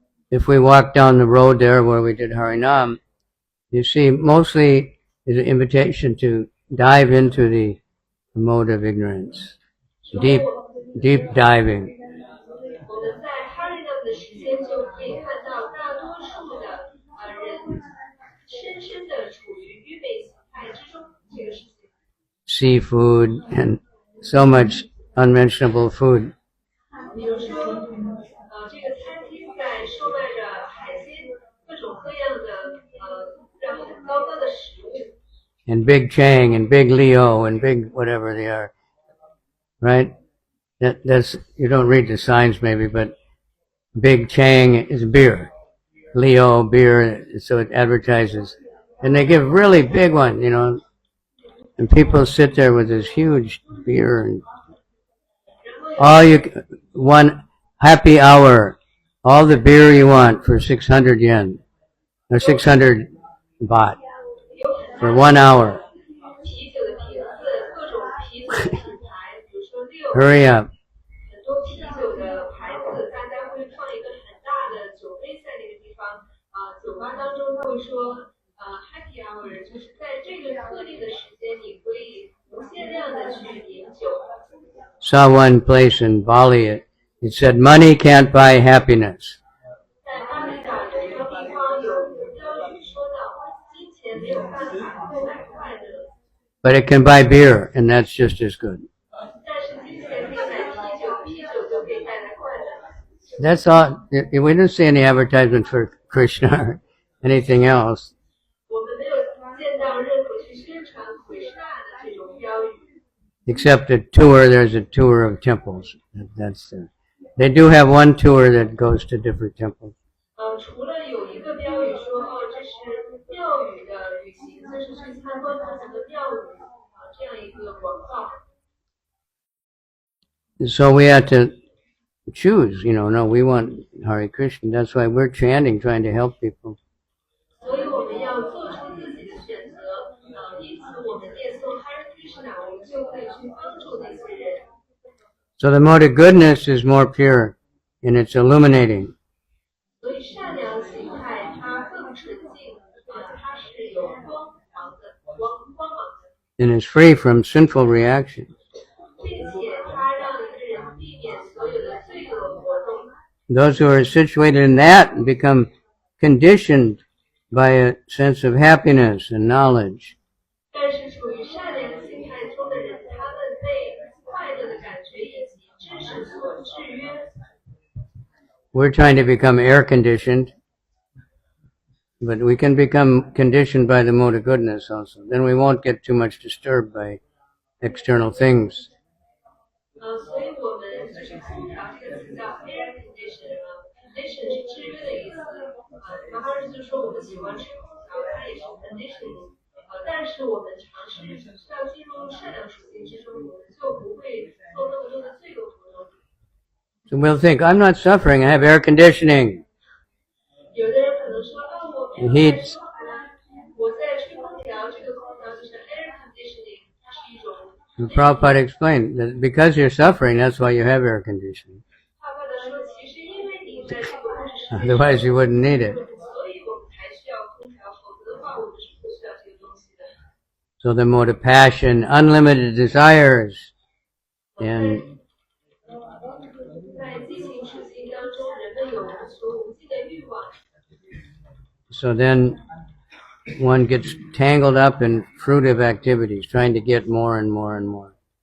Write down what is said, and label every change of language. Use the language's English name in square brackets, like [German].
[English] If we walk down the road there where we did Harinam, you see mostly is an invitation to dive into the mode of ignorance. Deep diving. [Chinese] 我们在哈瑞纳的时间就可以看到，大多数的人深深的处于愚昧形态之中这个事情。 [English] Seafood and so much unmentionable food. [Chinese] 比如说，这个餐厅在售卖着海鲜，各种各样的质量很高的食物。 [English] And big Chang and big Leo and big whatever they are. Right? That's, you don't read the signs maybe, but big Chang is beer. Leo beer, so it advertises. And they give really big one, and people sit there with this huge beer and one happy hour, all the beer you want for 600 yen or 600 baht for 1 hour. [Chinese] 啤酒的瓶子，各种啤酒的品牌，比如说六， [English] Hurry up. [Chinese] 很多啤酒的牌子，大家会放一个很大的酒杯在那个地方。酒吧当中会说， [English] happy hour， [Chinese] 就是在这个特定的时间，你可以无限量的去饮酒。 [English] Saw one place in Bali, it said money can't buy happiness. [Chinese] 在巴厘岛有一个地方有标语说到，金钱没有办法购买快乐， [English] but it can buy beer, and that's just as good. [Chinese] 但是金钱可以买啤酒，啤酒就可以带来快乐。 [English] That's all. We didn't see any advertisements for Krishna or anything else, [Chinese] 我们没有见到任何去宣传Krishna的这种标语， [English] except a tour. There's a tour of temples. That's they do have one tour that goes to different temples. [Chinese] 除了有一个标语说这是庙宇的旅行，就是去参观不同的庙宇这样一个广告。 [English] So we had to choose. No, we want Hare Krishna. That's why we're chanting, trying to help people. [Chinese] 所以我们要做出自己的选择，因此我们念诵 Hare Krishna， 我们就可以去帮助那些人。 [English] So the mode of goodness is more pure, and it's illuminating. [Chinese] 所以善良心态它更纯净，它是有光芒的， [English] and is free from sinful reactions. [Chinese] 并且它让一个人避免所有的罪恶活动。 [English] Those who are situated in that become conditioned by a sense of happiness and knowledge. [Chinese] 但是处于善良心态中的人，他们被快乐的感觉以及知识所制约。 [English] We're trying to become air conditioned, but we can become conditioned by the mode of goodness also. Then we won't get too much disturbed by external things. [Chinese] 所以我们就是空调这个词叫 [English] air condition， condition [Chinese] 是制约的意思。然后就是说我们喜欢吹空调，它也是 [English] conditioning。 [Chinese] 但是我们尝试要进入善良属性之中，我们就不会做那么多的罪恶活动。 [English] So we'll think, I'm not suffering, I have air conditioning. [Chinese] 有的人可能说，我没有在受苦，我在吹空调，这个空调就是 [English] air conditioning， [Chinese] 它是一种。 [English] And Prabhupada explained that because you're suffering, that's why you have air conditioning. [Chinese] 帕帕的说，其实因为你在这个物质世界， [English] Otherwise you wouldn't need it. [Chinese] 所以我们才需要空调，否则的话我们是不需要这个东西的。 [English] So the mode of passion, unlimited desires, and [Chinese] 在激情属性当中，人们有无穷无尽的欲望， [English] so then one gets tangled up in fruitive activities, trying to get more and more and more.